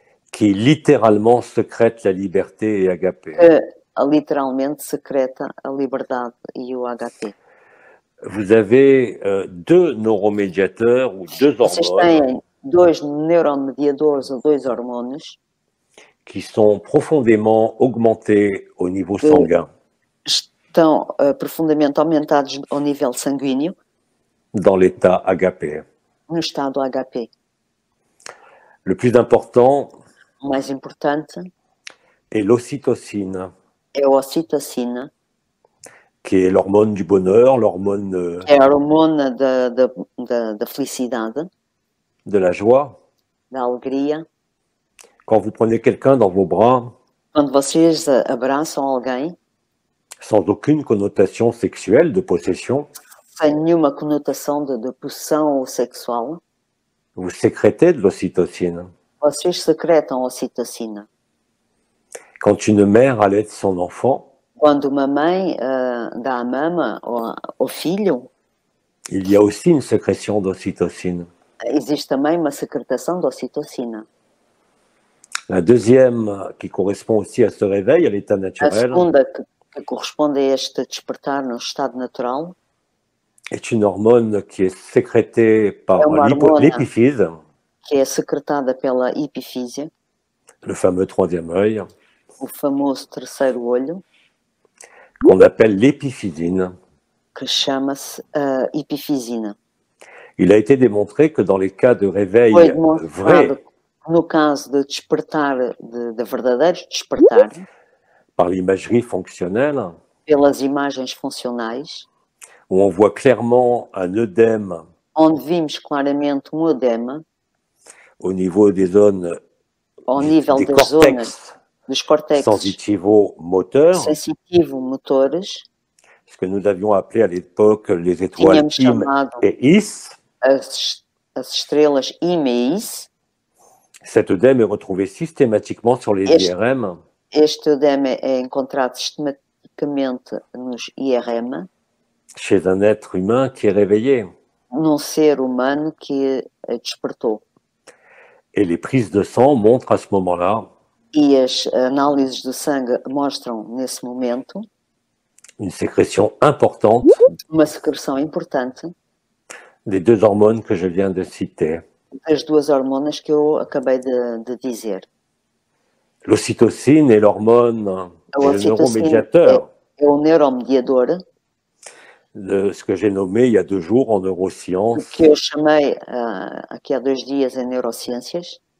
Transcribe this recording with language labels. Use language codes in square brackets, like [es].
[fr] Qui littéralement secrète la liberté et agapé. [pt] Literalmente secreta a liberdade e o HP. [fr] Vous avez deux neuromédiateurs ou deux hormones. [pt] Vocês têm dois neuromediadores ou dois hormônios [fr] qui sont profondément augmentés au niveau sanguin. [pt] Estão profundamente aumentados ao nível sanguíneo. [fr] Dans l'état agapé. [pt] No estado HP. [fr] Le plus important. [pt] O mais importante. [fr] Et l'ocytocine. [pt] É a ocitocina. [fr] Qui est l'hormone du bonheur, l'hormone. [pt] É a hormona da felicidade. [fr] De la joie. [pt] Da alegria. [fr] Quand vous prenez quelqu'un dans vos bras. [pt] Quando vocês abraçam alguém. [fr] Sans aucune connotation sexuelle, de possession. [pt] Sem nenhuma conotação de possessão ou sexual. [fr] Vous sécrétez de l'ocytocine. [pt] Vocês secretam a ocitocina. [fr] Quand une mère allait son enfant, [pt] Quando uma mãe dá a mama ao filho, [fr] il y a aussi une sécrétion d'ocytocine. [pt] existe também uma secretação de ocitocina. [fr] La deuxième, qui correspond aussi à ce réveil, à l'état [pt] A [fr] naturel, [pt] segunda, que corresponde a este despertar no estado natural, [fr] est une hormone qui est sécrétée par [pt] É uma hormona. [fr] l'épiphyse, [pt] que é secretada pela epifísia, [fr] le fameux troisième œil, [pt] o famoso terceiro olho, [fr] qu'on appelle l'épiphyséine. [pt] que chama-se epifisina. [fr] Il a été démontré que dans les cas de réveil [pt] Foi demonstrado [fr] vrai, [pt] que no caso de despertar, de verdadeiro despertar, [fr] par l'imagerie fonctionnelle, [pt] pelas imagens funcionais, [fr] où on voit clairement un œdème [pt] onde vimos claramente um edema [fr] au niveau des zones [pt] ao nível [fr] des [pt] das zonas [fr] cortex [pt] dos córtex [fr] sensitivo-moteurs, [pt] sensitivo-motores, [fr] ce que nous avions appelé à l'époque les étoiles [pt] tínhamos [fr] IM [pt] chamado [fr] et IS. [pt] as estrelas IMEIS. [fr] Cet œdème est retrouvé systématiquement sur les [pt] Este- [fr] IRM, [pt] Este edema é encontrado sistematicamente nos IRM, [fr] chez un être humain qui est réveillé. [pt] num ser humano que despertou. [fr] Et les prises de sang montrent à ce moment-là [pt] E as análises do sangue mostram, nesse momento, [fr] une sécrétion importante [pt] uma secreção importante [fr] des deux hormones que je viens de citer. [pt] das duas hormonas que eu acabei de dizer. [fr] L'ocytocine est l'hormone, [pt] A [fr] et le [pt] ocitocina [fr] neuromédiateur [pt] é o neuromediador, [fr] de ce que j'ai nommé il y a 2 jours en neurosciences, [pt] que eu chamei aqui há 2 dias em neurociências,